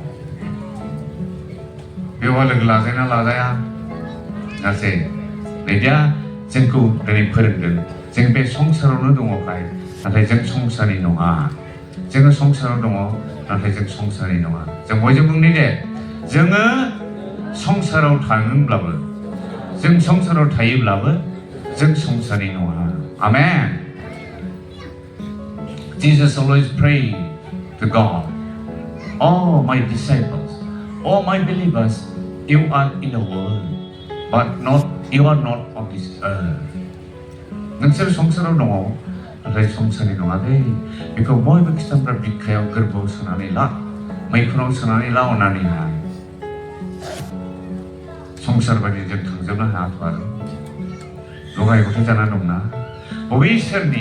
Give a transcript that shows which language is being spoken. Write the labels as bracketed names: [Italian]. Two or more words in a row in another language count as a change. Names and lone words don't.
[Bodo] बेवहाय लोगो लाजाया गासै नैदा जोंखौ दिनै फोरोंदों जों बे संसारावनो दङखाय नाथाय जों संसारनि नङा जोङो संसाराव दङ नाथाय जों संसारनि नङा जों बयजों बुंनि दे जोङो संसाराव थाङोब्लाबो जों संसाराव थायोब्लाबो जों संसारनि नङा आमेन [English] Jesus always prayed to God, "Oh my disciples, oh my believers, you are in the world, but you are not of this earth." [Bodo] नोंसोर संसाराव दङ नाथाय संसारनि नङा दे बेखौ बयबो खृष्टानफ्रा बिखायाव गोरबोआव सोनानै ला मैखुनाव सोनानै ला अननानैहाय संसार बायदि जों थांजोबनो हायाथ' आरो लगाय गथाय जाना दंना बबे इसोरनि